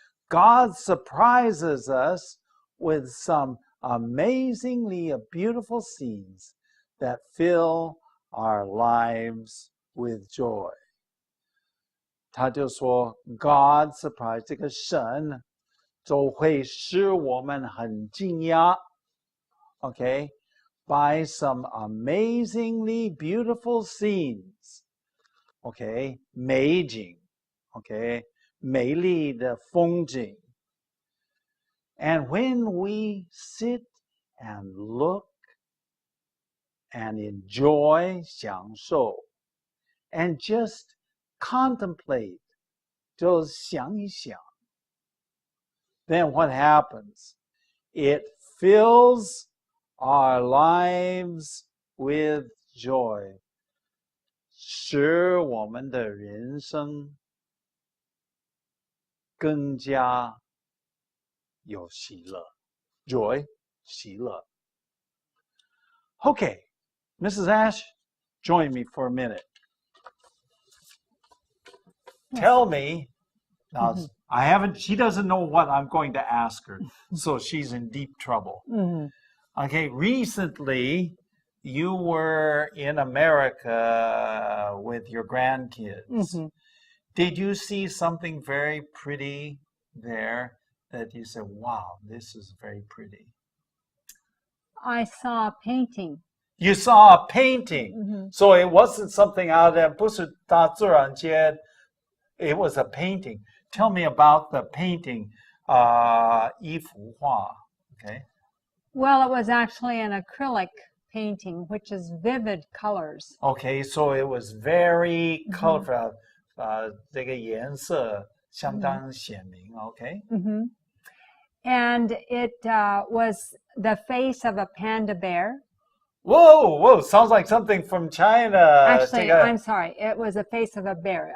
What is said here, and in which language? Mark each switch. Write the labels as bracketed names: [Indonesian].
[English] God surprises us with some amazingly beautiful scenes that fill our lives with joy. [Chinese] 他就说 [English] God surprise [Chinese] 这个神就会使我们很惊讶 [English] okay, by some amazingly beautiful scenes. [Chinese] Okay, 美景 okay, 美丽的风景. [English] And when we sit and look and enjoy [Chinese] 享受 [English] and just contemplate [Chinese] 就想一想, [English] then what happens? It fills our lives with joy. [Chinese] 使我们的人生更加有喜乐. [English] Joy, [Chinese] 喜乐. [English] Okay, Mrs. Ash, join me for a minute. Tell me, now I haven't, she doesn't know what I'm going to ask her. So she's in deep trouble. Okay, recently you were in America with your grandkids. Did you see something very pretty there that you said, wow, this is very pretty? I saw a painting. You saw a painting. So it wasn't something out there, [Chinese] 不是大自然界, [English] it was a painting. Tell me about the painting, [Chinese] 一幅画, [English] okay? Well, it was actually an acrylic painting, which is vivid colors. Okay, so it was very colorful. [Chinese] 这个颜色相当鲜明, okay? [English] And it was the face of a panda bear. Whoa, sounds like something from China. Actually, I'm sorry, it was a face of a bear.